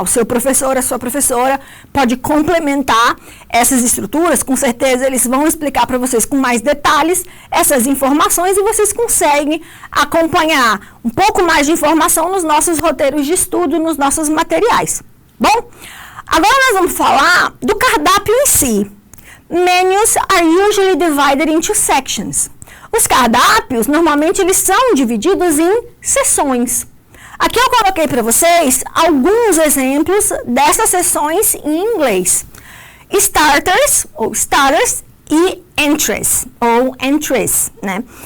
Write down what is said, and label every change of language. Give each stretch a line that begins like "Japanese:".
Portuguese: O seu professor, a sua professora pode complementar essas estruturas, com certeza eles vão explicar para vocês com mais detalhes essas informações e vocês conseguem acompanhar um pouco mais de informação nos nossos roteiros de estudo, nos nossos materiais. Bom, agora nós vamos falar do cardápio em si.
English: Menus are usually divided into sections.
Portuguese: Os cardápios, normalmente, eles são divididos em seções. Aqui eu coloquei para vocês alguns exemplos dessas seções em inglês. Starters, ou starters, e entries, ou entries, né?